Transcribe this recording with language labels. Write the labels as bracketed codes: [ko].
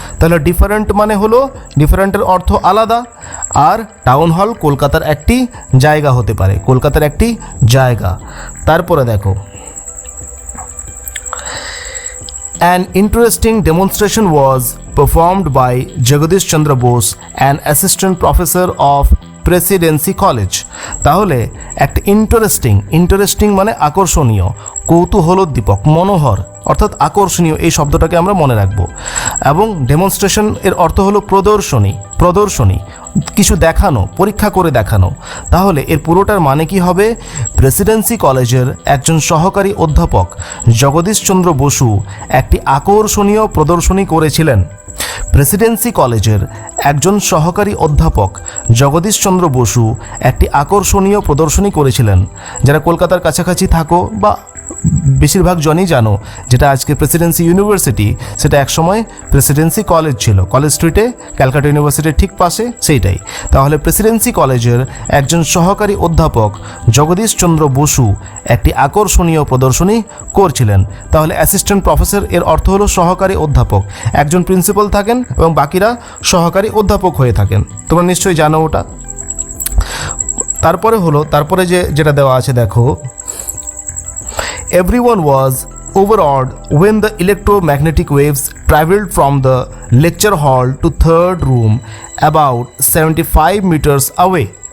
[bn] তাহলে ডিফারেন্ট মানে হলো, ডিফারেন্টের অর্থ আলাদা, আর টাউন হল কলকাতার একটি জায়গা হতে পারে, কলকাতার একটি জায়গা। তারপরে দেখো, [en] an interesting demonstration was performed by Jagadish Chandra Bose, an assistant professor of Presidency College. [bn] তাহলে একটা ইন্টারেস্টিং মানে আকর্ষণীয়, কৌতূহলোদ্দীপক, মনোহর অর্থাৎ আকর্ষণীয়, এই শব্দটাকে আমরা মনে রাখবো। এবং ডেমনস্ট্রেশন এর অর্থ হলো প্রদর্শনী, প্রদর্শনী, কিছু দেখানো, পরীক্ষা করে দেখানো। তাহলে এর পুরোটার মানে কি হবে? প্রেসিডেন্সি কলেজের একজন সহকারী অধ্যাপক জগদীশচন্দ্র বসু একটি আকর্ষণীয় প্রদর্শনী করেছিলেন। প্রেসিডেন্সি কলেজের একজন সহকারী অধ্যাপক জগদীশচন্দ্র বসু একটি আকর্ষণীয় প্রদর্শনী করেছিলেন। যারা কলকাতার কাছাকাছি থাকো বা বেশিরভাগ জনই জানো, যেটা আজকে প্রেসিডেন্সি ইউনিভার্সিটি, সেটা একসময় প্রেসিডেন্সি কলেজ ছিল, কলেজ স্ট্রিটে, ক্যালকাটা ইউনিভার্সিটির ঠিক পাশে, সেইটাই। তাহলে প্রেসিডেন্সি কলেজের একজন সহকারী অধ্যাপক জগদীশচন্দ্র বসু একটি আকর্ষণীয় প্রদর্শনী করছিলেন। তাহলে অ্যাসিস্ট্যান্ট প্রফেসর এর অর্থ হলো সহকারী অধ্যাপক, একজন প্রিন্সিপাল থাকেন এবং বাকিরা সহকারী অধ্যাপক হয়ে থাকেন। তোমরা নিশ্চয়ই জানো ওটা। তারপরে যেটা দেওয়া আছে দেখো, [en] everyone was overawed when the electromagnetic waves traveled from the lecture hall to third room about 75 meters away.